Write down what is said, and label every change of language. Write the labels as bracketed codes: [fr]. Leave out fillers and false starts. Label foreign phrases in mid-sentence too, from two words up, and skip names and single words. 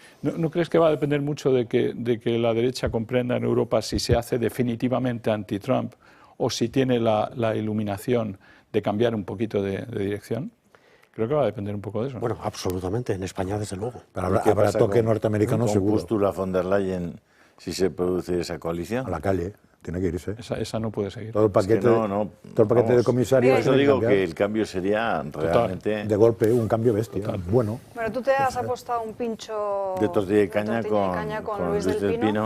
[es] ¿No crees que va a depender mucho de que la derecha comprenda en Europa si se hace definitivamente anti-Trump o si tiene la iluminación de cambiar un poquito de dirección? Creo que va a depender un poco de eso. Bueno, absolutamente, en España desde luego. Pero habrá toque norteamericano con seguro. Ursula von der Leyen si se produce esa coalición? A la calle, tiene que irse. Esa no puede seguir. Todo el paquete, todo el paquete de comisarios. Por eso digo que el cambio sería realmente... De golpe, un cambio bestia. Bueno. Bueno, tú te has apostado un pincho de tortilla de caña con Luis del Pino.